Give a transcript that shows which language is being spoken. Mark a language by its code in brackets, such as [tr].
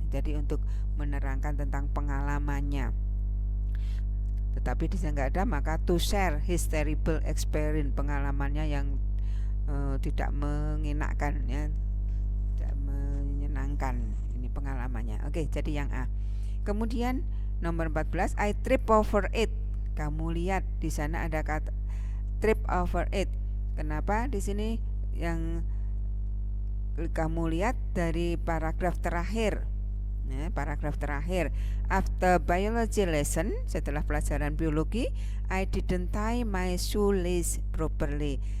[id] Jadi untuk menerangkan tentang pengalamannya. Tetapi di sana nggak ada, maka [en] to share his terrible experience, [id] pengalamannya yang tidak mengenakan ya, tidak menyenangkan, ini pengalamannya. Jadi yang A. Kemudian nomor 14, [en] I trip over it. [id] Kamu lihat di sana ada kata trip over it. Kenapa di sini yang kamu lihat dari paragraf terakhir? Paragraf terakhir. [en] After biology lesson, [id] setelah pelajaran biologi, [en] I didn't tie my shoelace properly.